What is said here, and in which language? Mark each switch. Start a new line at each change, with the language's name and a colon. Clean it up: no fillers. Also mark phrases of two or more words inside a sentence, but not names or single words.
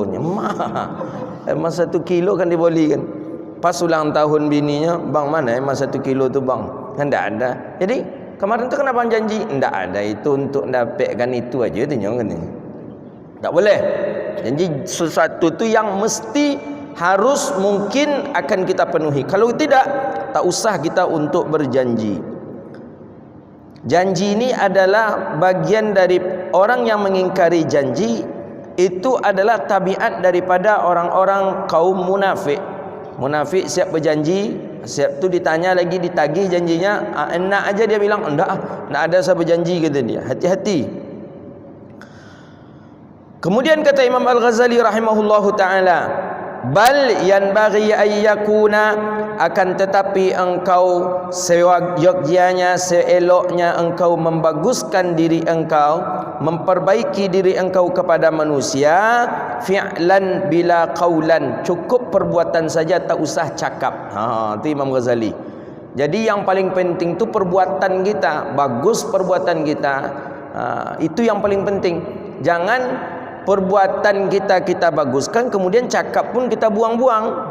Malay: Emas 1 kilo kan dia belikan. Pas ulang tahun bininya, bang mana emas 1 kilo tu bang? Kan tak ada. Jadi kemarin tu kenapa janji? Tak ada, itu untuk dapatkan itu aja tu kan. Tak boleh. Janji sesuatu tu yang mesti harus mungkin akan kita penuhi. Kalau tidak, tak usah kita untuk berjanji. Janji ini adalah bagian dari orang yang mengingkari janji, itu adalah tabiat daripada orang-orang kaum munafik. Munafik siap berjanji, siap tu ditanya lagi, ditagih janjinya, enak aja dia bilang, enggak ada saya berjanji, kata dia. Hati-hati. Kemudian kata Imam Al-Ghazali
Arabic: رحمه الله تعالى, بل ينبغي أن يكون,
Malay: akan tetapi engkau seyogyanya, seeloknya engkau membaguskan diri engkau, memperbaiki diri engkau kepada manusia,
Arabic: فعلا بلا قولا,
Malay: cukup perbuatan saja, tak usah cakap. Itu Imam Ghazali. Jadi yang paling penting tu perbuatan kita, bagus perbuatan kita. Itu yang paling penting. Jangan perbuatan kita baguskan, kemudian cakap pun kita buang-buang.